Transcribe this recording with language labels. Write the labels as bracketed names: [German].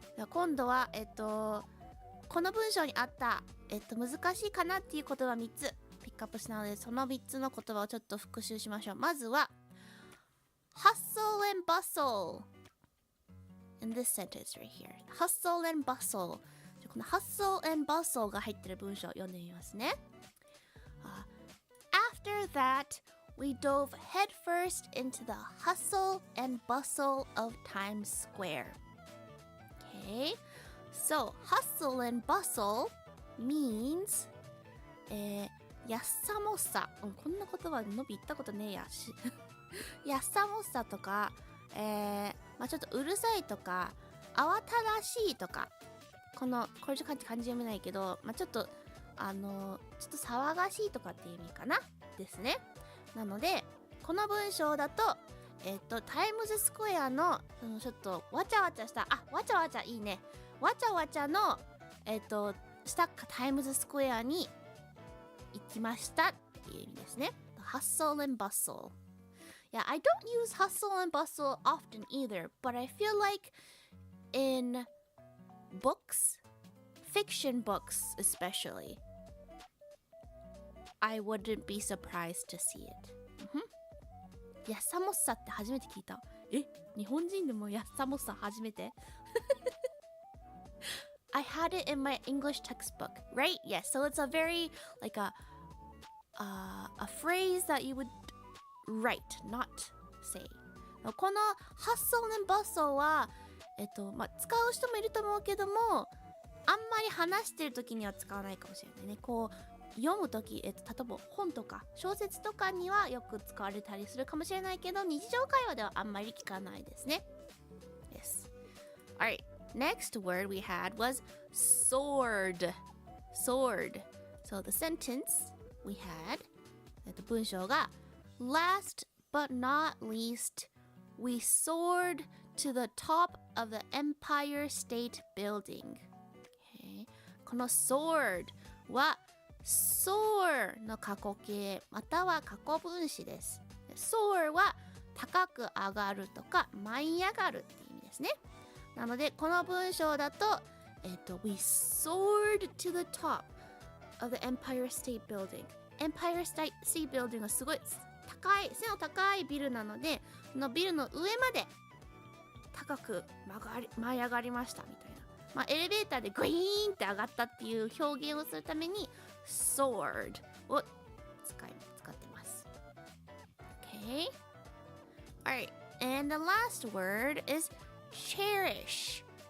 [Japanese] 今度はこの文章にあった難しいかなっていう言葉3つピックアップしたので、その3つの言葉をちょっと復習しましょう。まずは [English] hustle and bustle in this sentence right here. Hustle and bustle. [Japanese] この hustle and bustle が入ってる文章を読んでみますね。 [English] After that, we dove headfirst into the hustle and bustle of Times Square. Okay, so hustle and bustle means [Japanese] やっさもさ、こんな言葉伸び言ったことねえやしやっさもっさとか、まあ、ちょっとうるさいとか、慌ただしいとか、これちょっと漢字読めないけど、まあ、ちょっとちょっと騒がしいとかっていう意味かなですね。なのでこの文章だとタイムズスクエアのちょっとわちゃわちゃしたわちゃわちゃいいね、わちゃわちゃのしたタイムズスクエアに行きましたっていう意味ですね。 [English] Hustle and bustle. Yeah, I don't use hustle and bustle often either, but I feel like in books, fiction books especially, I wouldn't be surprised to see it. [Japanese] やっさもっさって初めて聞いた。日本人でもやっさもっさ初めて [English] I had it in my English textbook, right? Yes, so it's a very like a phrase that you would write, not say. [Japanese] この hustle and bustle はまあ、使う人もいると思うけども、あんまり話してる時には使わないかもしれないね。こう読む時、例えば本とか小説とかにはよく使われたりするかもしれないけど、日常会話ではあんまり聞かないですね。 [English] Yes. Alright, next word we had was sword. Sword. So the sentence we had, [Japanese] 文章が [English] Last but not least, we soared to the top of the Empire State Building. Okay. [Japanese] この sword は soar の過去形または過去分詞です。 soar は高く上がるとか舞い上がるっていう意味ですね。なのでこの文章だと、 [English] We soared to the top of the Empire State Building. [Japanese] Empire State Building はすごい高い背の高いビルなので、そのビルの上まで高く舞い上がりましたみたいな、まあ、エレベーターでグイーンって上がったっていう表現をするために soared を使ってます。 [English] Okay. Alright, and the last word is cherish.